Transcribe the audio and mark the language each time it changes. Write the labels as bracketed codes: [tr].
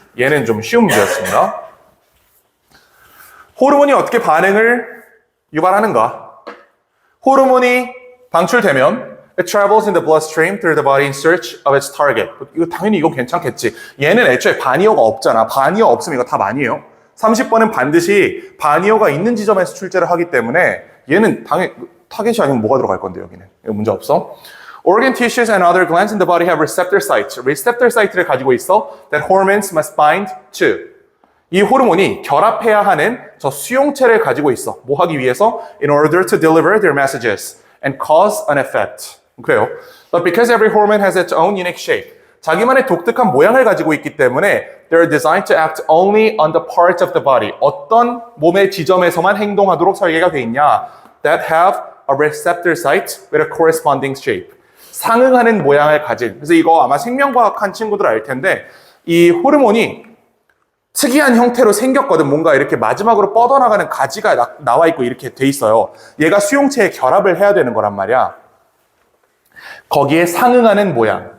[ko] 얘는 좀 쉬운 문제였습니다. 호르몬이 어떻게 반응을 유발하는가? 호르몬이 방출되면 [en] it travels in the bloodstream through the body in search of its target. [ko] 이거 당연히 이거 괜찮겠지. 얘는 애초에 반이어가 없잖아. 반이어 없으면 이거 답 아니에요. 30번은 반드시 반이어가 있는 지점에서 출제를 하기 때문에 얘는 당연히 타겟이 아니면 뭐가 들어갈 건데 여기는. 이거 문제 없어. [en] Organ tissues and other glands in the body have receptor sites. [ko] receptor site를 가지고 있어 [en] that hormones must bind to. [ko] 이 호르몬이 결합해야 하는 저 수용체를 가지고 있어. 뭐 하기 위해서? [en] In order to deliver their messages and cause an effect. [ko] 그래요. [en] But because every hormone has its own unique shape. [ko] 자기만의 독특한 모양을 가지고 있기 때문에 [en] they're designed to act only on the parts of the body. [ko] 어떤 몸의 지점에서만 행동하도록 설계가 돼 있냐? [en] That have a receptor site with a corresponding shape. [ko] 상응하는 모양을 가진. 그래서 이거 아마 생명과학 한 친구들 알 텐데 이 호르몬이 특이한 형태로 생겼거든. 뭔가 이렇게 마지막으로 뻗어나가는 가지가 나와 있고 이렇게 돼 있어요. 얘가 수용체에 결합을 해야 되는 거란 말이야. 거기에 상응하는 모양.